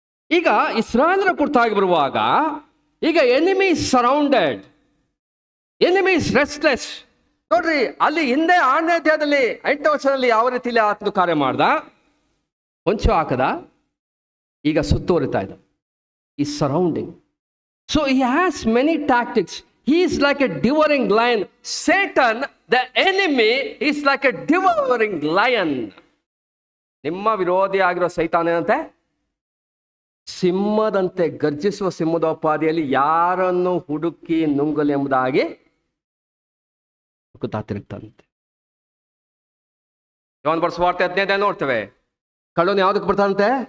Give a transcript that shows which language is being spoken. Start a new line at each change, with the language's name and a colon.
Kannada: ಈಗ ಇಸ್ರಾಯೇಲರ ಕುರಿತಾಗಿ ಬರುವಾಗ, ಈಗ
English: Enemy is surrounded, enemy is restless.
Kannada: ನೋಡ್ರಿ, ಅಲ್ಲಿ ಹಿಂದೆ 6ನೇ ಅಧ್ಯಾಯದಲ್ಲಿ 8ನೇ ವಚನದಲ್ಲಿ ಯಾವ ರೀತಿಯಲ್ಲಿ ಆತ್ಮ ಕಾರ್ಯ ಮಾಡ್ದ, ಹೊಂಚು ಹಾಕದ, ಈಗ ಸುತ್ತುವರಿತಾ ಇದ್ದ.
English: Is surrounding. So he has many tactics. He is like a devouring lion. Satan, the enemy, is like a devouring lion.
Kannada: ನಿಮ್ಮ ವಿರೋಧಿ ಆಗಿರೋ ಸೈತಾನ ಏನಂತೆ? ಸಿಂಹದಂತೆ ಗರ್ಜಿಸುವ ಸಿಂಹದೋಪಾದಿಯಲ್ಲಿ ಯಾರನ್ನು ಹುಡುಕಿ ನುಂಗಲಿ ಎಂಬುದಾಗಿ ತಿರುಗ್ತಂತೆ. ಯೋಹಾನ ಬರೆದ ಸುವಾರ್ತೆ 15ನೇ ನೋಡ್ತೇವೆ. ಕಳ್ಳನು ಯಾವುದಕ್ಕೆ ಬರ್ತಾನಂತೆ?